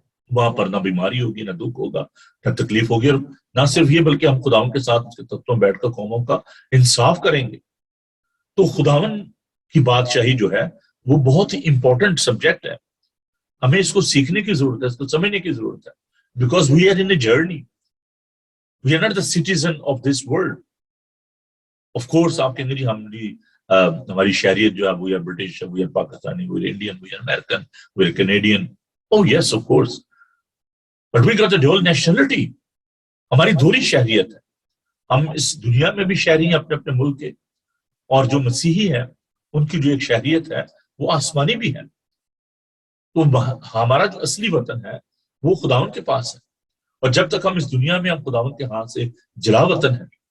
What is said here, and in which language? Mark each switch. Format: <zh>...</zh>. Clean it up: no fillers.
<ur>وہاں پر نہ بیماری ہوگی، نہ دکھ ہوگا، نہ تکلیف ہوگی، اور نہ صرف یہ بلکہ ہم خداوند کے ساتھ اس کے تختوں بیٹھ کر قوموں کا انصاف کریں گے۔ تو خداوند کی بادشاہی جو ہے وہ بہت ہی امپورٹنٹ سبجیکٹ ہے، ہمیں اس کو سیکھنے کی ضرورت ہے، اس کو سمجھنے کی ضرورت ہے،</ur> <en>Because we are in a journey, we are not the citizen of this world.</en> <ur>Of course آپ کہیں گے جی ہماری شہریت جو ہے وہ برٹش ہے، وہ پاکستانی، وہ انڈین، وہ امریکن، وہ Canadian.</ur> <en>Oh yes of course, but we got a dual nationality.</en> <ur>ہماری دوہری شہریت ہے. ہم اس دنیا میں بھی شہری ہیں اپنے اپنے ملک کے، اور جو مسیحی ہیں ان کی جو ایک شہریت ہے وہ آسمانی بھی ہے. تو ہمارا جو اصلی وطن ہے وہ خداوند کے پاس ہے، اور جب تک ہم اس دنیا میں ہم خداوند کے ہاتھ سے جلا وطن ہیں.</ur>